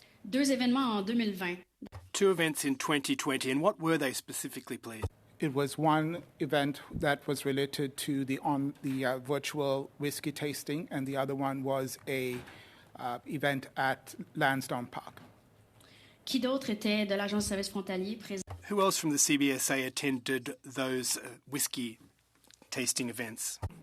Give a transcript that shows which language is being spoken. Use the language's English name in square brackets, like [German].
[French] 2 événements en 2020. [English] 2 events in 2020, and what were they specifically, please? It was one event that was related to the virtual whiskey tasting, and the other one was a event at Lansdowne Park. [French] Qui d'autre était de l'Agence de services frontaliers présent? [English] Who else from the CBSA attended those whiskey tasting events?